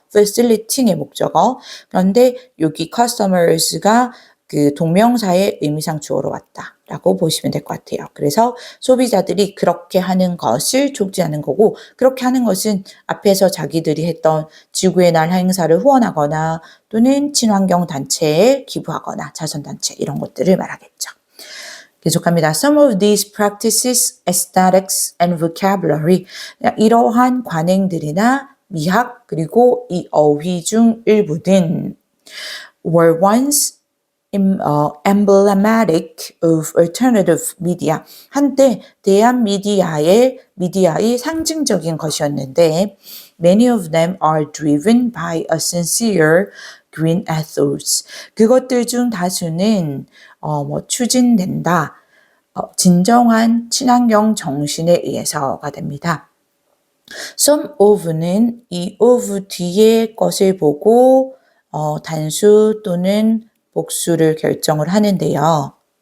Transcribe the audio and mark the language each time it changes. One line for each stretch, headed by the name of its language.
Korean: facilitating의 목적어. 그런데 여기 customers가 그 동명사의 의미상 주어로 왔다라고 보시면 될 것 같아요. 그래서 소비자들이 그렇게 하는 것을 촉진하는 거고, 그렇게 하는 것은 앞에서 자기들이 했던 지구의 날 행사를 후원하거나 또는 친환경 단체에 기부하거나 자선단체 이런 것들을 말하겠죠. 계속합니다.
English: Some of these practices, aesthetics, and vocabulary.
Korean: 이러한 관행들이나 미학 그리고 이 어휘 중 일부는
English: were once emblematic of alternative media.
Korean: 한때 대한 미디어의 상징적인 것이었는데
English: many of them are driven by a sincere green ethos.
Korean: 그것들 중 다수는 추진된다. 진정한 친환경 정신에 의해서가 됩니다. Some of는 이 of 뒤에 것을 보고 단수 또는 복수를 결정을 하는데요.